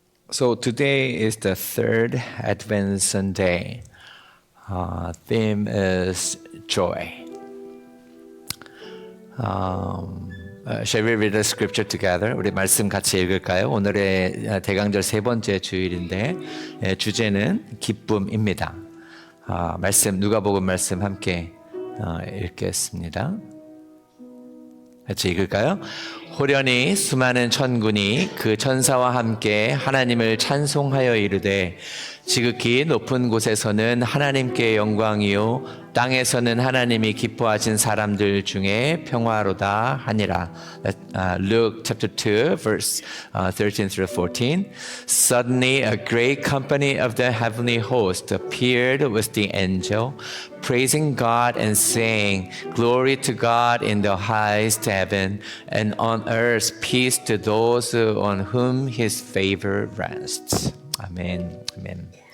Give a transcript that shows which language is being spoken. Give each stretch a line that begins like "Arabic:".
English: So today is the third Advent Sunday. Theme is joy. Shall we read the scripture together?
Korean: 우리 말씀 같이 읽을까요? 오늘의 대강절 세 번째 주일인데 주제는 기쁨입니다. 말씀 누가복음 말씀 함께 읽겠습니다. 같이 읽을까요? 호련히 수많은 천군이 그 천사와 함께 하나님을 찬송하여 이르되 지극히 높은 곳에서는 하나님께 영광이요 땅에서는 하나님이 기뻐하신 사람들 중에 평화로다 하니라.
English: Luke chapter 2 verse 13 through 14. Suddenly a great company of the heavenly host appeared with the angel, praising God and saying, Glory to God in the highest heaven, and on earth peace to those on whom his favor rests. Amen. Amen.